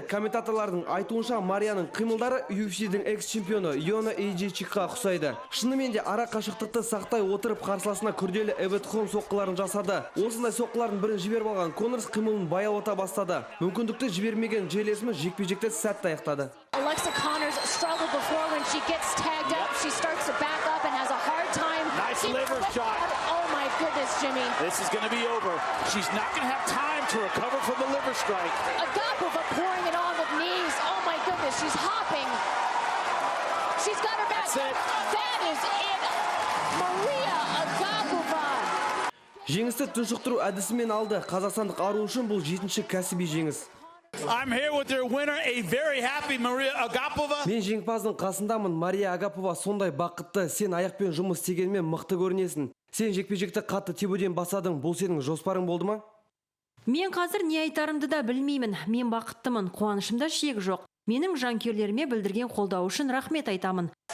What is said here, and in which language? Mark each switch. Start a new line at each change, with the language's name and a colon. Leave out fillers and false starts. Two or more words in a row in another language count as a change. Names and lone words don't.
Kazakh: Комментаторлардың айтуынша Марияның қимылдары UFC-дің экс-чемпионы Йона Эйджичикқа ұқсайды. Шынымен де ара қашықтықты сақтай отырып қарсыласына күрделі эбетхон соққыларын жасады. Осындай соққылардың бірін жіберіп алған Коннорс қимылын баяулата бастады. Мүмкіндікті жібермеген жерлесіміз жекпе-жекті сәтті аяқтады.
English: Alexa Connors struggled before when she gets tagged up. She starts to back up and has a hard time. Nice liver shot. Oh my goodness, Jimmy. This is going to be over. She's not going to have time to recover from the liver strike. Agapova pouring it on with knees. Oh my goodness, she's hopping. She's got her back. That's it. That is it. Maria Agapova.
Kazakh: Жеңісті тұншықтыру әдісімен алды. Қазақстандық ару үшін бұл 7-ші кәсіби жеңіс.
English: I'm here with their winner, a very happy Maria Agapova.
Kazakh: Мен жеңімпаздың қасындамын. Мария Агапова сондай бақытты. Сен аяқпен жұмыс істегенмен мықты көрінесің. Сен жекпе-жекті қатты тебуден басадың. Бұл сенің жоспарың болды ма? Мен қазір не айтарымды да білмеймін. Мен бақыттымын. Қуанышымда шек жоқ. Менің жанкүйерлеріме білдірген қолдау үшін рахмет айтамын.